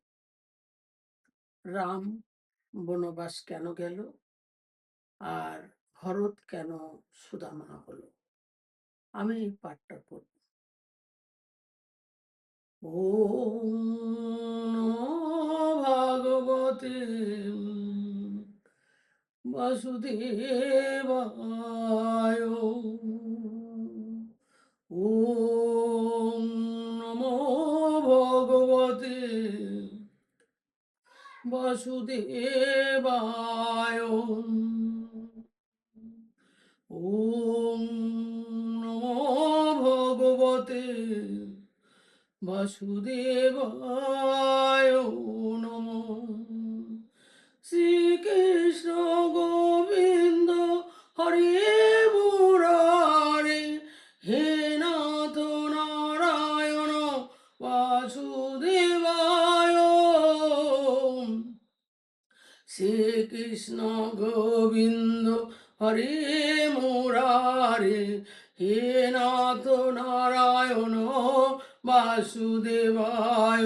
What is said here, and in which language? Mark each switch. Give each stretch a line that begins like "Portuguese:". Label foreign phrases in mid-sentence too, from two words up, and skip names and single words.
Bangla: রাম বনবাস কেন গেল আর ভরত কেন সুদামা হলো, আমি এই পাঠটা করব।
Sanskrit: ওম ভাগবতে বাসুদেবায়। ওম নমো ভগবতে বাসুদেবায়। ওম নমো ভগবতে বাসুদেবায় নমঃ। শ্রীকৃষ্ণ গোবিন্দ হরে মুরারে, হে নাথ নারায়ণ বাসুদেবায়। শ্রীকৃষ্ণ গোবিন্দ হরে মুরারে, হে নাথ নারায়ণ বাসুদেবায়।